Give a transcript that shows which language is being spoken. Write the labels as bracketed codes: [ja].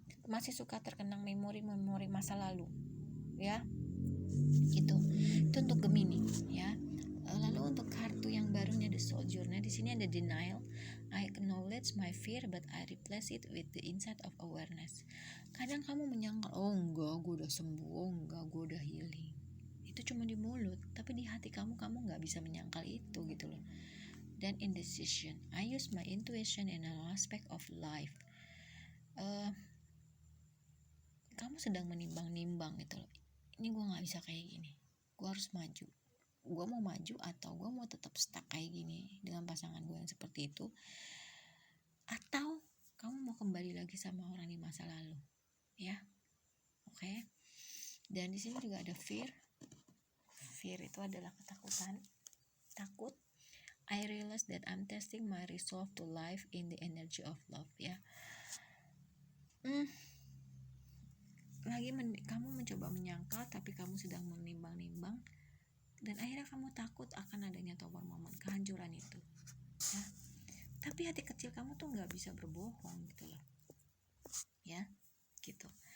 [id] Masih suka terkenang memori masa lalu ya, itu untuk Gemini ya. Lalu untuk kartu yang barunya The Soul Journey, di sini ada Denial. [en] I acknowledge my fear but I replace it with the insight of awareness. [id] Kadang kamu menyangkal, oh enggak, gue udah sembuh, oh enggak, gue udah healing. Itu cuma di mulut, tapi di hati kamu nggak bisa menyangkal itu gitu loh. [en] Dan indecision, I use my intuition in all aspect of life. [id] Kamu sedang menimbang-nimbang gitu loh. Ini gue nggak bisa kayak gini, gue harus maju. Gue mau maju atau gue mau tetap stuck kayak gini dengan pasangan gue yang seperti itu, atau kamu mau kembali lagi sama orang di masa lalu ya. Oke. Dan di sini juga ada fear itu adalah ketakutan, takut. [en] I realize that I'm testing my resolve to live in the energy of love ya. [id] Kamu mencoba menyangkal, tapi kamu sedang menimbang-nimbang, dan akhirnya kamu takut akan adanya Tower Moment, kehancuran itu ya. Tapi hati kecil kamu tuh nggak bisa berbohong gitu loh ya, gitu.